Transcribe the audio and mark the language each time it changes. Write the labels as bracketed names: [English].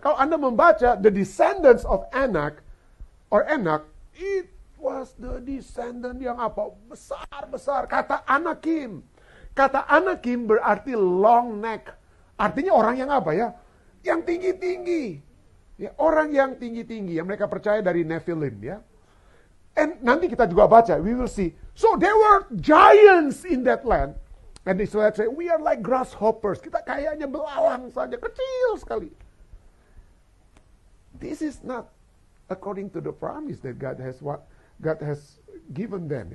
[Indonesian] Kalau Anda membaca [English] the descendants of Anak, or Enak, it was the descendant yang apa? [Indonesian] Besar-besar. Kata Anakim. Kata Anakim berarti [English] long neck. [Indonesian] Artinya orang yang apa ya? Yang tinggi-tinggi. Ya, orang yang tinggi-tinggi yang mereka percaya dari Nephilim ya. And nanti kita juga baca, [English] we will see. So there were giants in that land. And the Israelites say, we are like grasshoppers. [Indonesian] Kita kayaknya belalang saja, kecil sekali. [English] This is not according to the promise that God has given them.